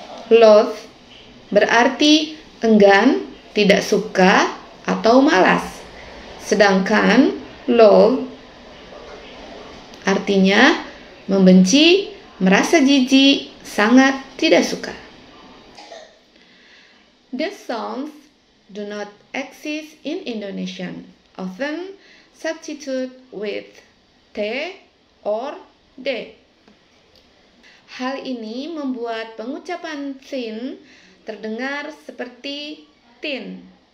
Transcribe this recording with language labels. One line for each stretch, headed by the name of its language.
Indonesian: Loath berarti enggan, tidak suka, atau malas. Sedangkan loathe artinya membenci, merasa jijik, sangat tidak suka.
English: These sounds do not exist in Indonesian, often substitute with T or D.
Indonesian: Hal ini membuat pengucapan thin terdengar seperti tin.